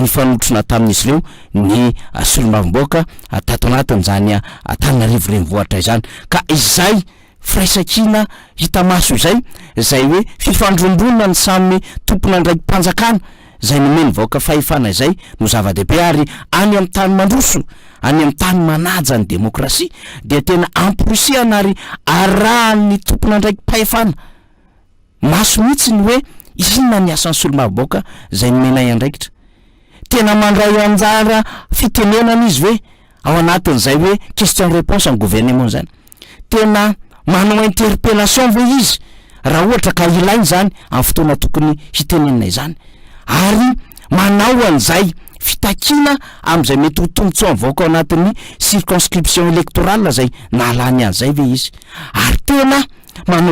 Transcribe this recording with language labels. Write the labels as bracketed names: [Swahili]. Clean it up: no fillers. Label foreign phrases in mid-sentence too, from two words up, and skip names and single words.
[Malagasy] fanotrona tamin'izy ireo ny solombavam-baoaka tato anatin'izany Antananarivo renivohitra izany ka izay firaisakina hita maso izay hoe fifandrombonana ny samy tompona ndraiky mpanjakana zay nomeny vahoaka fahefana izay no zava-dehibe ary any amin'ny tany mandroso any amin'ny tany manaja ny demokrasia dia tena amporisihana ary arahan'ny tompona ndraiky mpahefana maso mihitsy ny hoe inona ny asan'ny solombavam-baoaka zay nomenay andraikitra tena mandray anjara fitenenana izy hoe ao anatin'izay hoe [French] question réponse en gouvernement [Malagasy] zany tena manao interpellation vo izy raha ohatra ka ilainy zany amin'ny fotoana tokony hitenenina izany ary manao an'izay fitakina am'izay mety ho tombontsoa mivaoka ao anatin'ny [French] circonscription électorale [Malagasy] zay nalany an'izay ve izy ary tena manao